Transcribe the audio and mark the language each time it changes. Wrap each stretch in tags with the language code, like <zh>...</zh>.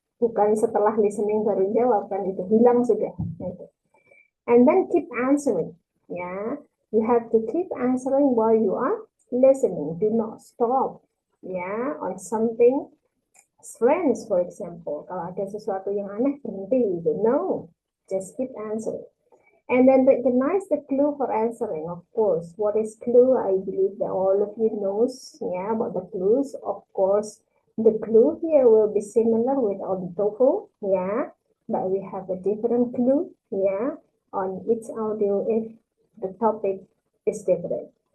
<id>Bukan setelah listening baru jawab, kan itu hilang sudah.</id> <en>And then keep answering. Ya, you have to keep answering while you are listening. Do not stop. Ya, on something strange, for example.</en> <id>Kalau ada sesuatu yang aneh, berhenti.</id> <en>No, just keep answering. And then recognize the clue for answering, of course. What is clue? I believe that all of you knows, yeah, about the clues. Of course, the clue here will be similar with on TOEFL, yeah, but we have a different clue, yeah, on each audio if the topic is different.</en>